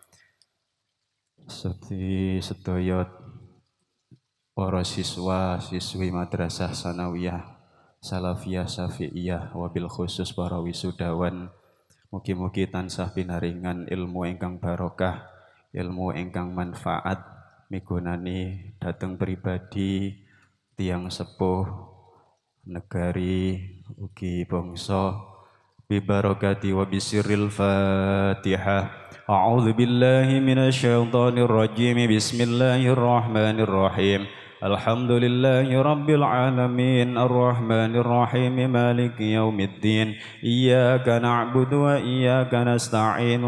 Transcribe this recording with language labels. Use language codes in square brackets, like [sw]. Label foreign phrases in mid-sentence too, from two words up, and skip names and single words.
[jv] Sedaya para siswa siswi madrasah sanawiyah salafiyah syafi'iyah wabil khusus para wisudawan mugi-mugi tansah pinaringan ilmu ingkang barokah ilmu ingkang manfaat migunani dhateng pribadi tiyang sepuh negari ugi bangsa [ar] ببركة وبسر الفاتحة. أعوذ بالله من الشيطان الرجيم. بسم الله الرحمن الرحيم. الحمد لله رب العالمين الرحمن الرحيم مالك يوم الدين. إياك نعبد وإياك نستعين.